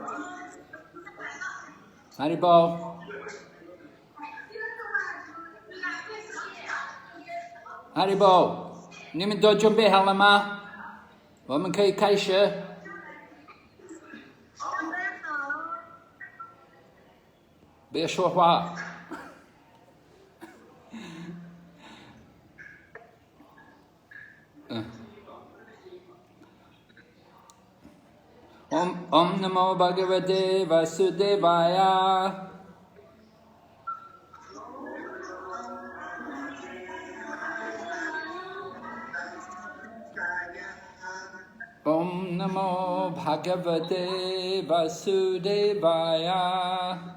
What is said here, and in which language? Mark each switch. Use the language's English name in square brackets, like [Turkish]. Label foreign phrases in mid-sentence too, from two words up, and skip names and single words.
[Chinese] 哈利波，哈利波，你们都准备好了吗？我们可以开始。别说话。 [Sanskrit] ॐ नमो भगवते वासुदेवाय. ॐ नमो भगवते वासुदेवाय.